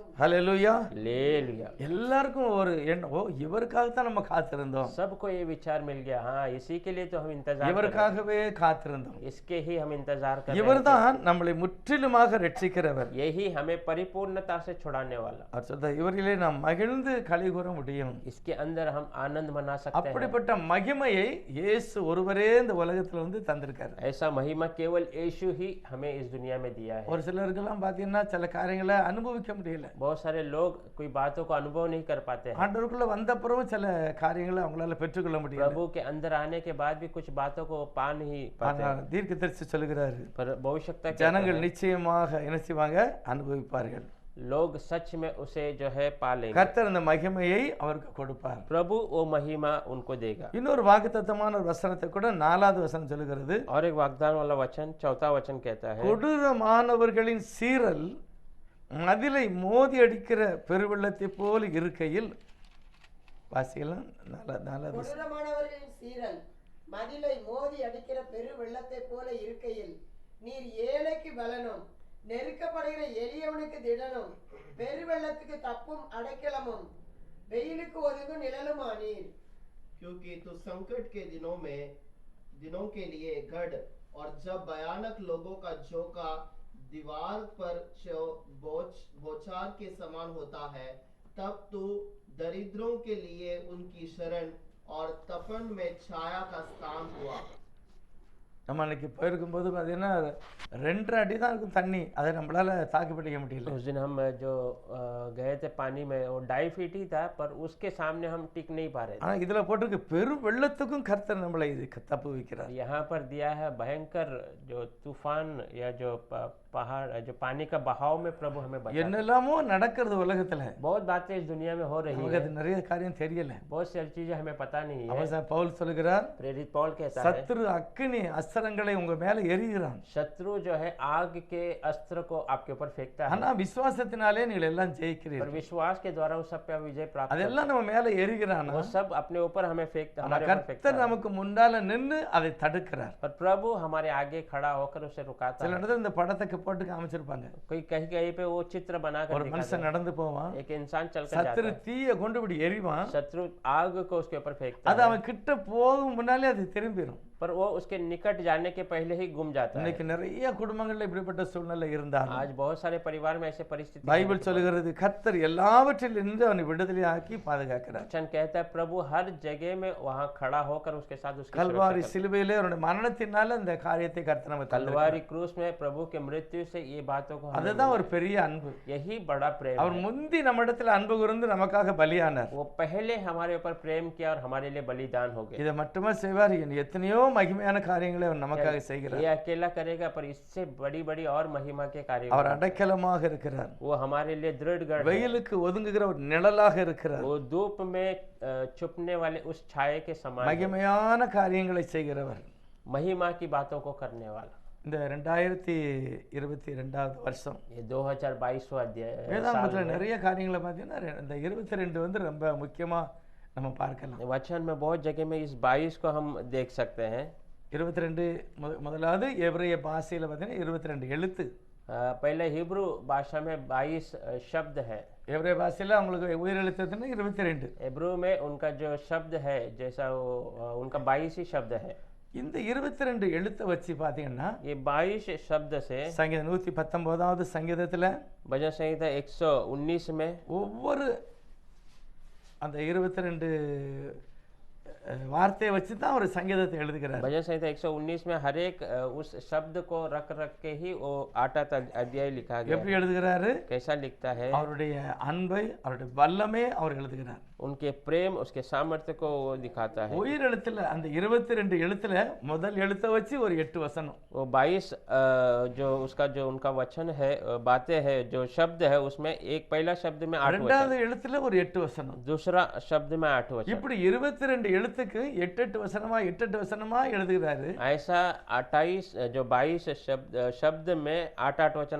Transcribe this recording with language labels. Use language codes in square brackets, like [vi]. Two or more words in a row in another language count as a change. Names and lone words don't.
[ta] ஹல்லேலூயா. [hi] हालेलुया। [ta] எல்லாருக்கும் ஒரு எண்ணம், ஓ இவருக்காக தான் நம்ம காத்திருந்தோம், [hi] सबको ये विचार मिल गया, हाँ इसी के लिए तो हम इंतजार कर रहे [ta] இவருக்காகவே காத்திருந்தோம். [hi] हैं। इसके ही हम इंतजार कर रहे हैं। [ta] இவர்தான் நம்மளை முற்றிலுமாக ரட்சிக்கிறவர். [hi] यही हमें परिपूर्णता से छुड़ाने वाला। [ta] அவர் சொல்ற, இவரிலே நாம் மகிழ்ந்து களி கூற முடியும். [hi] इसके अंदर हम आनंद मना सकते हैं। [ta] அப்படிப்பட்ட மகிமையை இயேசு ஒருவரே இந்த உலகத்துல வந்து தந்திருக்காரு. [hi] ऐसा महिमा केवल यीशु ही हमें इस दुनिया में दिया है। [ta] ஒரு சிலருக்கெல்லாம் பாத்தீங்கன்னா சில காரியங்களை அனுபவிக்க முடியல. [hi] बहुत सारे लोग कोई बातों को अनुभव नहीं कर पाते हैं। [ta] ஆண்டவருக்குள்ள வந்த பிறகும் சில காரியங்களை அவங்களால பெற்றுக்கொள்ள முடியல. [hi] प्रभु के अंदर आने के बाद भी कुछ बातों को पा नहीं पाते [ta] ஆனால் தீர்க்கதரிசி சொல்லுகிறாரு, [hi] पर भविष्यता कहता [ta] ஜனங்கள் [hi] है, [ta] நிச்சயமாக என்ன செய்வாங்க, அனுபவிப்பார்கள். [hi] लोग सच में उसे जो है पा लेंगे। [ta] கர்த்தர் அந்த மகிமையை அவருக்கு கொடுப்பார். [hi] प्रभु वो महिमा उनको देगा। [ta] இன்னொரு வாக்குத்தத்தமான ஒரு வசனத்தை கூட 4வது வசனம் சொல்லுகிறது, [hi] और एक वाग्दान वाला वचन 4वां वचन कहता है, [ta] கொடூரமானவர்களின் சீரல் மதிலை மோதி அடிக்கிற பெருவெள்ளத்தை போல இருக்கையில், வாசிக்கலாம் 4வது வசனம். கொடூரமானவர்களின் சீரல் மதிலை மோதி அடிக்கிற பெரு வெள்ளத்தை போல இருக்கையில், நீர் ஏழைக்கு பலனும் நெருக்கப்படுகிற எளியவனுக்கு திடனும் பெருவெள்ளத்துக்கு தப்பும் அடைக்கலமும் வெயிலுக்கு ஒதுங்கும் நிழலுமானீர். [hi] क्योंकि तू संकट के दिनों के लिए गढ़, और जब भयानक लोगों का झोंका दीवार पर बौछार के समान होता है, तब तू दरिद्रों के लिए उनकी शरण और तपन में छाया का स्थान हुआ। [ta] நம்ம அன்னைக்கு போயிருக்கும்போது பார்த்தீங்கன்னா 2 அடி தான் இருக்கும் தண்ணி, அதை நம்மளால தாக்கு பிடிக்க முடியல. [hi] उस दिन हम जो गए थे पानी में वो 2.5 फीट ही था, पर उसके सामने हम टिक नहीं पा रहे थे। [ta] ஆனால் இதில் போட்டிருக்கு, பெரும் வெள்ளத்துக்கும் கர்த்தர் நம்மளை இது தப்பு வைக்கிறார். [hi] यहाँ पर दिया है भयंकर जो तूफान या जो पहाड़ जो पानी का बहाव में प्रभु हमें बचा। [ta] என்னெல்லாமோ நடக்கிறது உலகத்துல, [hi] बहुत बातें इस दुनिया में हो रही [ta] நமக்கு [hi] है, [ta] அது நிறைய காரியம் தெரியல. [hi] बहुत सारी चीजें हमें पता नहीं है। [ta] அவன் பவுல் சொல்லுகிறார், [hi] प्रेरित पौल कहता है, [ta] சத்துரு அக்கினி அஸ்திரங்களை உங்க மேல எரிகிறான், [hi] शत्रु जो है आग के अस्त्र को आपके ऊपर फेंकता है, [ta] ஆனா விசுவாசத்தினாலே நீங்கள் எல்லாம் [hi] पर [ta] ஜெயிக்கிறீர்கள். [hi] विश्वास के द्वारा उस सब पे विजय प्राप्त करते [ta] அதெல்லாம் நம்ம மேல எரிகிறானா, [hi] हैं। वो सब अपने ऊपर हमें फेंकता, [ta] ஆனா [hi] हमारे ऊपर फेंकता [ta] கர்த்தர் [hi] है, [ta] நமக்கு முன்னால நின்னு அதை தடுக்கிறார். [hi] पर प्रभु हमारे आगे खड़ा होकर उसे रुकाता [ta] சில [hi] है। [ta] இடத்துல இந்த படத்துக்கு போட்டு காமிச்சிருப்பாங்க, [hi] कोई कहीं कहीं पे वो चित्र बनाकर [ta] ஒரு [hi] दिखाता [ta] மனுஷன் நடந்து போவான், [hi] है। एक इंसान चलकर [ta] சத்துரு [hi] जाता है, [ta] தீய கொண்டு இப்படி எரிவான், [hi] शत्रु आग को उसके ऊपर फेंकता [ta] அது [hi] है, [ta] அவன் கிட்ட போகும் முன்னாலே அது திரும்பிடும். [hi] पर वो उसके निकट जाने के पहले ही गुम जाता है। [ta] இன்னைக்கு நிறைய குடும்பங்கள்ல இப்படிப்பட்ட சூழ்நிலை இருந்தாலும் [hi] आज बहुत सारे परिवार में ऐसे परिस्थिति है। [ta] பைபிள் சொல்லுகிறது கர்த்தர் எல்லாவற்றிலிருந்து அவனை விடுதலையாக்கி பாதுகாக்கிறார். [hi] वचन कहता है प्रभु हर जगह में वहाँ खड़ा होकर उसके साथ उसकी [ta] கல்வாரி [hi] सुरक्षा [ta] சிலுவையிலே அவருடைய மரணத்தினால இந்த காரியத்தை கர்த்தர் நமக்கு [hi] करता है। कलवारी क्रूस में प्रभु के मृत्यु से ये बातों को हमें [ta] அதுதான் ஒரு பெரிய அன்பு. [hi] यही बड़ा प्रेम [ta] அவர் [hi] है। [ta] முந்தி நம்மிடத்தில் அன்பு கூர்ந்து நமக்காக பலியானார். [hi] वो पहले हमारे ऊपर प्रेम किया और हमारे लिए बलिदान हो गए। [ta] இதை மட்டுமா செய்வார், எத்தனையோ மகிமையான காரியங்களை அவர் நமக்காக செய்கிறார். [hi] ये अकेला करेगा पर इससे बड़ी बड़ी और महिमा के कार्य [ta] அவர் அடைக்கலமாக இருக்கிறார். [hi] वो हमारे लिए दृढ़ गढ़ है। [ta] வெயிலுக்கு ஒதுங்குகிற ஒரு நிழலாக இருக்கிறார். [hi] वो धूप में छुपने वाले उस छाये के समान है। [ta] மகிமையான காரியங்களை செய்கிறவர். [hi] महिमा की बातों को करने वाला। [ta] இந்த 2022 வருஷம் [hi] ये 2022वां अध्याय [ta] வேதாகமத்தில் நிறைய காரியங்களை பார்த்தீங்கன்னா இந்த 22 வந்து ரொம்ப முக்கியமா நம்ம பார்க்கலாம். [hi] वचन में बहुत जगह में इस 22 को हम देख सकते हैं। [ta] 22 முதலாவது எபிரேய பாஷையில பார்த்தீங்கன்னா 22 எழுத்து. [hi] पहले हिब्रू भाषा में 22 शब्द है। [ta] எபிரேய பாஷையில அவங்களுக்கு உயிரெழுத்துன்னா 22. [hi] हिब्रू में उनका जो शब्द है जैसा वो उनका 22 ही शब्द है। [ta] இந்த 22 எழுத்தை வச்சு பார்த்தீங்கன்னா [hi] ये 22 शब्द से [ta] சங்கீதம் 119வது சங்கீதத்துல [hi] भजन संहिता 119 में [ta] ஒவ்வொரு அந்த 22 வார்த்தையை வச்சு தான் ஒரு சங்கீதத்தை எழுதுகிறார். [hi] भजन संहिता 119 में हर एक उस शब्द को रख के ही वो 8 अध्याय लिखा गया [ta] எப்படி [hi] है। [ta] எழுதுகிறாரு? [hi] कैसा लिखता है? [ta] அவருடைய அன்பை அவருடைய வல்லமே அவர் எழுதுகிறார். [hi] उनके प्रेम उसके सामर्थ्य को वो दिखाता है। [ta] உயிர் எழுத்துல அந்த 22 எழுத்துல முதல் எழுத்தை வச்சு ஒரு 8 வசனம். [hi] वो 22 जो उसका जो उनका वचन है बातें है जो शब्द है उसमें एक पहला शब्द में 8 [ta] இரண்டாவது [hi] वचन, [ta] எழுத்துல ஒரு 8 வசனம். [hi] दूसरा शब्द में 8 वचन। [ta] இப்படி 22 எழுத்துக்கு 8 வசனமா வசனமா எழுதுகிறாரு. [hi] ऐसा 28 जो 22 शब्द में 8 वचन